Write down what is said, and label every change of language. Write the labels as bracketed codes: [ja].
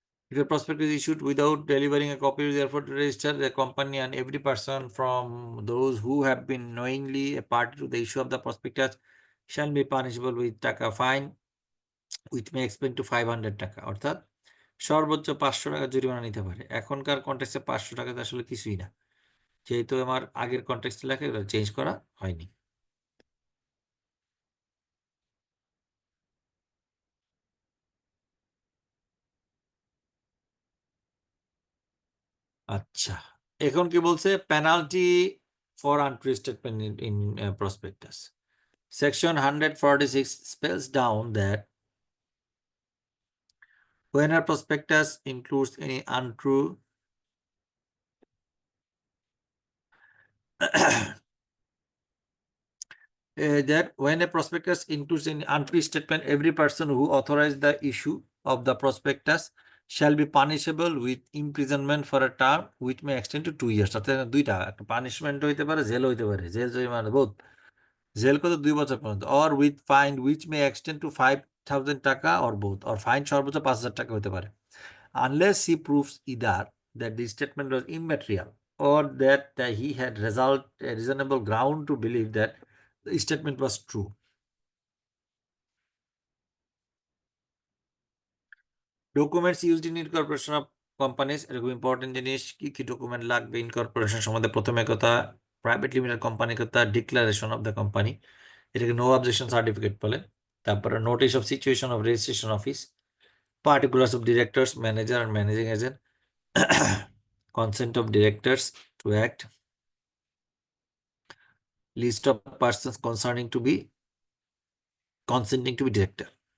[en] if a prospectus is issued without delivering a copy, therefore to register the company, and every person from those who have been knowingly a party to the issue of the prospectus shall be punishable with taka fine, which may extend to 500 taka, [bn] অর্থাৎ সর্বোচ্চ 500 টাকা জরিমানা নিতে পারে। এখনকার কন্টেক্সটে 500 টাকা তো আসলে কিছুই না, যেহেতু আমার আগের কন্টেক্সটে লেখা এটা চেঞ্জ করা হয়নি। আচ্ছা, এখন কি বলছে? [en] Penalty for untrue statement in prospectus. Section 146 spells down that when a prospectus includes any untrue that when a prospectus includes an untrue statement, every person who authorized the issue of the prospectus shall be punishable with imprisonment for a term which may extend to 2 years. [bn] অর্থাৎ দুইটা, একটা punishment হইতে পারে, jail হইতে পারে, jail জরিমানা বোধ, jail কত 2 বছর পর্যন্ত, [en] or with fine which may extend to 5,000 taka or both, or fine [bn] সর্বোচ্চ 5,000 টাকা হতে পারে, [en] unless he proves either that the statement was immaterial or that he had a reasonable ground to believe that the statement was true. Documents used in incorporation of companies, [bn] এরকম important জিনিস, কি document লাগবে incorporation সম্বন্ধে? প্রথমে কথা, private limited company কথা declaration of the company, এটাকে no objection certificate বলে। তারপরে [en] Notice of situation of registration office, particulars of directors, manager and managing agent, consent of directors to act, list of persons consenting to be director.